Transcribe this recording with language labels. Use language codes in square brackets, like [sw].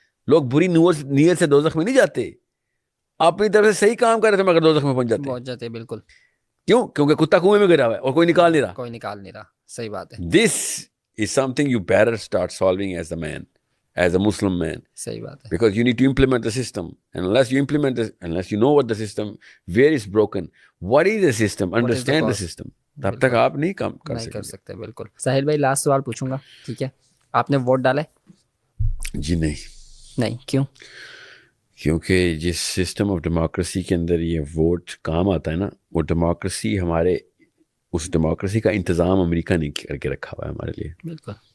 [ur] لوگ بری نیت سے دوزخ میں نہیں جاتے, اپنی طرف سے صحیح کام کر رہے تھے مگر دوزخ میں پہنچ جاتے ہیں. بالکل. کیوں؟ کیونکہ کتا کنویں میں گرا ہوا ہے اور کوئی نکال نہیں رہا. صحیح بات ہے. [en] This is something you better start solving as a man, as a Muslim man. صحیح بات ہے. Because you need to implement the system. And unless you know what the system, where it's broken, what is the system, understand the system. [ur] تب تک آپ نہیں کام کر سکتے. بالکل. ساحل بھائی لاسٹ سوال پوچھوں گا, ٹھیک ہے, آپ نے ووٹ ڈالا ہے؟ جی نہیں. کیوں؟ کیونکہ جس سسٹم آف ڈیموکریسی کے اندر یہ ووٹ کام آتا ہے نا, وہ ڈیموکریسی ہمارے, اس ڈیموکریسی کا انتظام امریکہ نے کر کے رکھا ہوا ہے ہمارے لیے. بالکل.